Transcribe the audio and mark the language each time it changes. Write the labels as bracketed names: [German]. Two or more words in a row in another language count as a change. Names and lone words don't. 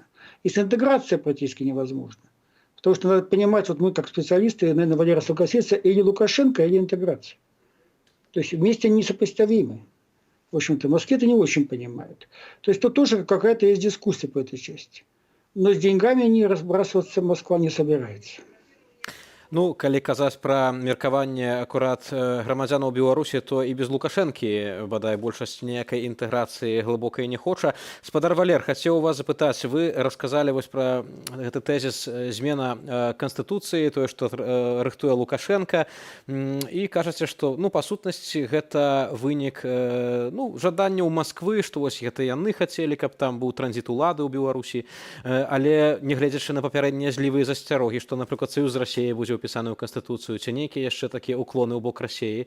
[Russian] И с интеграцией практически невозможно. Потому что надо понимать, вот мы как специалисты, наверное, Валера согласится, или Лукашенко, или интеграция. То есть вместе несопоставимы. В общем-то, в Москве это не очень понимают. То есть тут тоже какая-то есть дискуссия по этой части. Но с деньгами не разбрасываться Москва не собирается. [Belarusian] Ну, калі казаць пра меркаванне акурат грамадзянаў Беларусі, то і без Лукашэнкі, бадай, большасць ніякай інтэграцыі глыбокай не хоча. Спадар Валер, хацеў у вас запытаць, вы расказалі вось пра гэты тэзіс змена Канстытуцыі, тое, што рыхтуе Лукашенка, і кажаце, што, ну, па сутнасці, гэта вынік, ну, жаданняў Масквы, што вось гэта яны хацелі, каб там быў транзіт улады ў Беларусі, але, нягледзячы на папярэднія злівыя засцярогі, што, напрыклад, Саюз з Расіяй будзе ўпісаны ў Канстытуцыю, ці нейкія яшчэ такія уклоны ў бок Расіі.